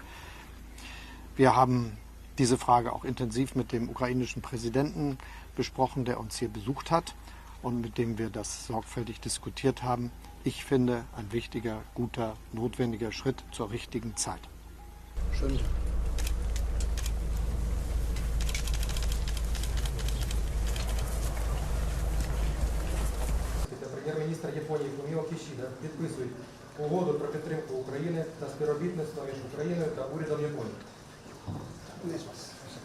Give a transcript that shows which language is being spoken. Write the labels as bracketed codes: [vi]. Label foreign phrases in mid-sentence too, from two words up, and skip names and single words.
[de] Wir haben diese Frage auch intensiv mit dem ukrainischen Präsidenten besprochen, der uns hier besucht hat und mit dem wir das sorgfältig diskutiert haben. Ich finde, ein wichtiger, guter, notwendiger Schritt zur richtigen Zeit. Schön. [uk] Прем'єр-міністр Японії Фуміо Кішіда підписують угоду про підтримку України та співробітництво між Україною та урядом Японії.